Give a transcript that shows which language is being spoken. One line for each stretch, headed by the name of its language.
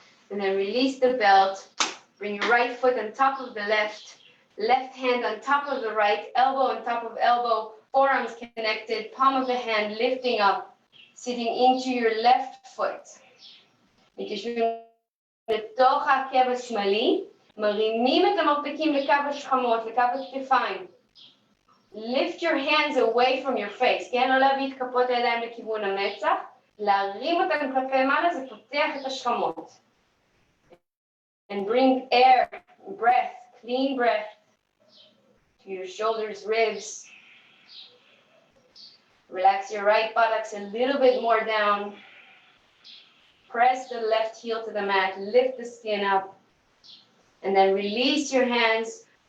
English: And then release the belt, bring your right foot on top of the left hand on top of the right, elbow on top of elbow, forearms connected, palm of the hand lifting up, sitting into your left foot.
Hebrew: לתוך העקב השמאלי, מרימים את המרפקים לקו השכמות, לקו הכתפיים.
English: Lift your hands away from your face, כן?
Hebrew: לא להביא את כפות הידיים לכיוון המצח, להרים אותם כלפי מעלה, זה פותח את השכמות.
English: And bring air, breath, clean breath to your shoulders, ribs. Relax your right buttocks a little bit more down. Press the left heel to the mat, lift the skin up, and then release your hands.